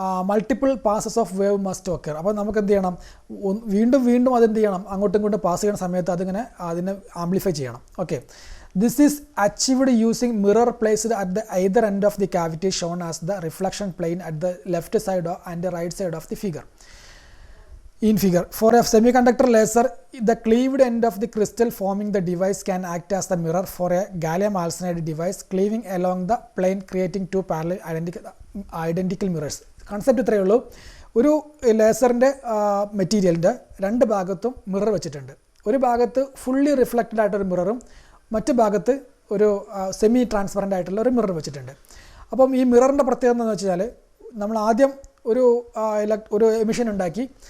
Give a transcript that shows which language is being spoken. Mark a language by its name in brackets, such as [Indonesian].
[English] Multiple passes of wave must occur. [Malayalam] അപ്പോൾ നമുക്ക് എന്ത് ചെയ്യണം, വീണ്ടും അതെന്ത് ചെയ്യണം, അങ്ങോട്ടും ഇങ്ങോട്ടും പാസ് ചെയ്യുന്ന സമയത്ത് അതിനെ ആംപ്ലിഫൈ ചെയ്യണം. [English] Okay, this is achieved using mirror placed at the either end of the cavity shown as the reflection plane at the left side and right side of the figure. In figure, for a semiconductor laser, the cleaved end of the crystal forming the device can act as the mirror for a gallium arsenide device, cleaving along the plane, creating two parallel identical mirrors. [Malayalam] Concept ഇത്രയേ ഉള്ളൂ. ഒരു ലേസറിൻ്റെ മെറ്റീരിയലിൻ്റെ രണ്ട് ഭാഗത്തും mirror വെച്ചിട്ടുണ്ട്. ഒരു ഭാഗത്ത് fully reflected ആയിട്ടൊരു മിററും മറ്റു ഭാഗത്ത് ഒരു സെമി ട്രാൻസ്പെറൻ്റ് ആയിട്ടുള്ള ഒരു മിറർ വെച്ചിട്ടുണ്ട്. അപ്പം ഈ മിററിൻ്റെ പ്രത്യേകത എന്താണെന്ന് വെച്ചാൽ, നമ്മൾ ആദ്യം ഒരു എമിഷൻ ഉണ്ടാക്കി.